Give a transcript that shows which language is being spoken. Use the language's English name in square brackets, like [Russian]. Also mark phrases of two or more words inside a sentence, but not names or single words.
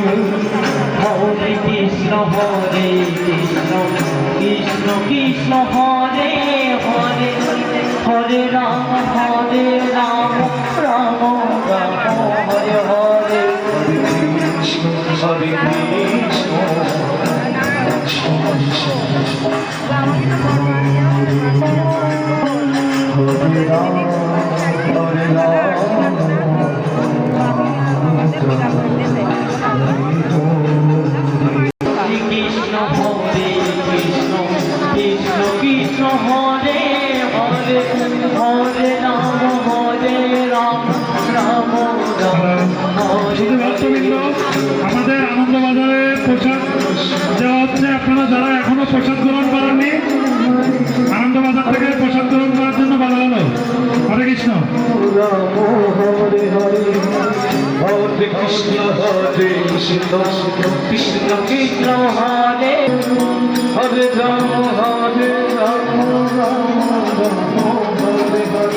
[Sanskrit] হরে কৃষ্ণ কৃষ্ণ কৃষ্ণ হরে হরে হরে রাম রাম রাম হরে হরে Krishna, Hare Krishna, Krishna Krishna, Hare Rama, Hare কৃষ্ণ হরে কৃষ্ণ কৃষ্ণ কৃষ্ণ হরে হরে হরে রাম রাম রাম হরে [Bangla] ভক্তবৃন্দ, আমাদের আনন্দবাজারে প্রসাদ দেওয়া হচ্ছে। আপনারা যারা এখনো প্রসাদ গ্রহণ করেননি, আনন্দবাজার থেকে প্রসাদ গ্রহণ করার জন্য বলা হলো। [Sanskrit] হরে কৃষ্ণ। Hare Hare, Hare Krishna, Hare Krishna, Krishna কৃষ্ণ হরে Hare Rama, Hare Rama, Rama Hare Hare.